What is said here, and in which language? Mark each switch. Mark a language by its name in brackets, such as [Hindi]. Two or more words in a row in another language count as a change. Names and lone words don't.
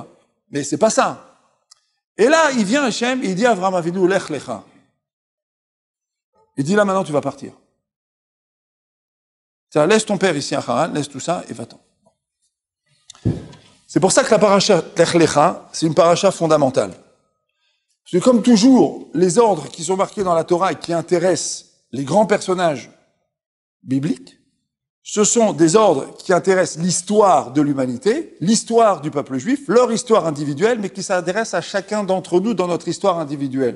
[French] Mais c'est pas ça. Et là, il vient Hachem, il dit à Avraham Avinu, [Hebrew] לך לך. [French] Il dit là, maintenant, tu vas partir. C'est-à-dire, laisse ton père ici à Haran, laisse tout ça et va-t'en. C'est pour ça que la paracha lech lecha, c'est une paracha fondamentale. Parce que comme toujours, les ordres qui sont marqués dans la Torah et qui intéressent les grands personnages bibliques, ce sont des ordres qui intéressent l'histoire de l'humanité, l'histoire du peuple juif, leur histoire individuelle, mais qui s'adressent à chacun d'entre nous dans notre histoire individuelle.